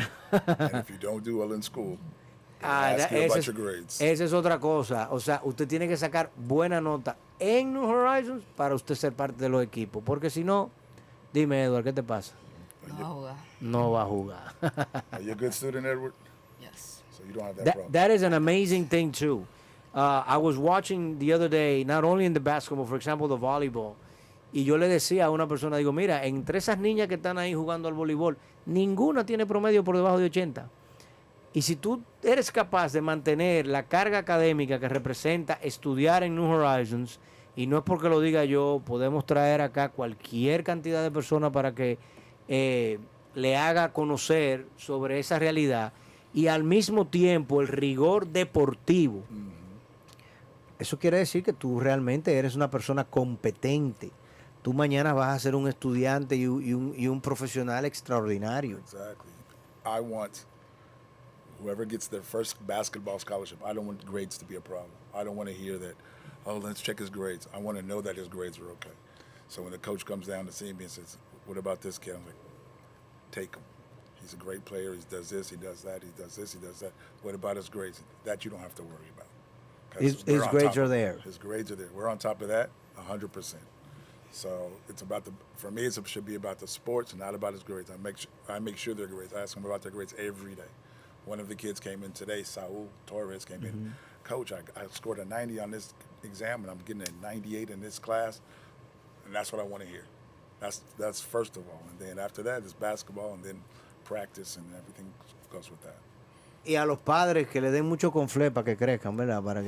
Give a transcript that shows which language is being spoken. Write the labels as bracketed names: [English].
[English] And if you don't do well in school, ask you about your grades. [Spanish] Esa es otra cosa. O sea, usted tiene que sacar buena nota en New Horizons para usted ser parte de los equipos, porque si no, dime, Edward, ¿qué te pasa? No va a jugar. No va a jugar. [English] Are you a good student, Edward? Yes. So you don't have that problem. That is an amazing thing too. I was watching the other day, not only in the basketball, for example, the volleyball, [Spanish] y yo le decía a una persona, digo, mira, entre esas niñas que están ahí jugando al voleibol, ninguna tiene promedio por debajo de 80. Y si tú eres capaz de mantener la carga académica que representa estudiar en New Horizons, y no es porque lo diga yo, podemos traer acá cualquier cantidad de personas para que le haga conocer sobre esa realidad, y al mismo tiempo el rigor deportivo. Eso quiere decir que tú realmente eres una persona competente. Tú mañana vas a ser un estudiante y un profesional extraordinario. [English] Exactly. I want whoever gets their first basketball scholarship, I don't want grades to be a problem. I don't want to hear that, oh, let's check his grades. I want to know that his grades are okay. So when the coach comes down to see me and says, what about this kid? I'm like, take him. He's a great player. He does this, he does that, he does this, he does that. What about his grades? That you don't have to worry about. His grades are there. His grades are there. We're on top of that 100%. So it's for me, it should be about the sports and not about his grades. I make sure their grades. I ask them about their grades every day. One of the kids came in today, Saul Torres came in. Coach, I scored a 90 on this exam and I'm getting a 98 in this class. And that's what I want to hear. That's first of all. And then after that, it's basketball and then practice and everything goes with that. [Spanish] Y a los padres que le den mucho confle para que crezcan, ¿verdad?